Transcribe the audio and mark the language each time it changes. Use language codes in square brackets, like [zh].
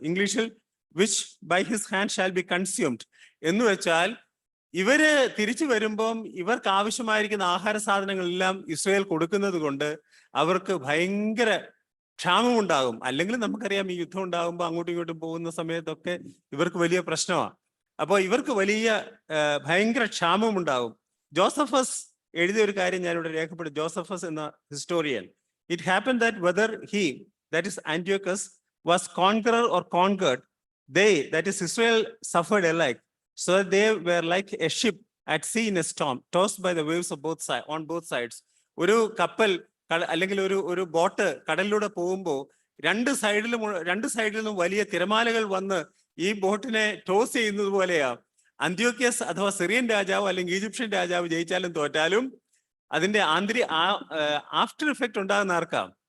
[ml] ഇംഗ്ലീഷിൽ [en] which by his hand shall be consumed [ml] എന്ന് വെച്ചാൽ തിരിച്ചു വരുമ്പം ഇവർക്ക് ആവശ്യമായിരിക്കുന്ന ആഹാര സാധനങ്ങളെല്ലാം ഇസ്രയേൽ കൊടുക്കുന്നത് കൊണ്ട് അവർക്ക് ഭയങ്കര ക്ഷാമമുണ്ടാകും. അല്ലെങ്കിൽ നമുക്കറിയാം ഈ യുദ്ധം ഉണ്ടാകുമ്പോൾ അങ്ങോട്ടും ഇങ്ങോട്ടും പോകുന്ന സമയത്തൊക്കെ ഇവർക്ക് വലിയ പ്രശ്നമാണ്. അപ്പോൾ ഇവർക്ക് വലിയ ഭയങ്കര ക്ഷാമമുണ്ടാകും. ജോസഫസ് എഴുതിയ ഒരു കാര്യം ഞാനിവിടെ രേഖപ്പെടുത്തി. [en] Josephus എന്ന historian, it happen that whether he, that is Antiochus, was conqueror or conquered, they, that is Israel, suffered alike, so that they were like a ship at sea in a storm, tossed by the waves of both sides, on both sides. [ml] ഒരു കപ്പൽ അല്ലെങ്കിൽ ഒരു boat കടലിലൂടെ പോകുമ്പോൾ രണ്ട് സൈഡിലും വലിയ തിരമാലകൾ വന്ന് ഈ ബോട്ടിനെ ടോസ് ചെയ്യുന്നത് പോലെയാ. അന്ത്യോക്യസ് അഥവാ സിറിയൻ രാജാവ് അല്ലെങ്കിൽ ഈജിപ്ഷ്യൻ രാജാവ് ജയിച്ചാലും തോറ്റാലും അതിന്റെ ആഫ്റ്റർ ഇഫക്റ്റ് ഉണ്ടാകുന്ന ആർക്കാം?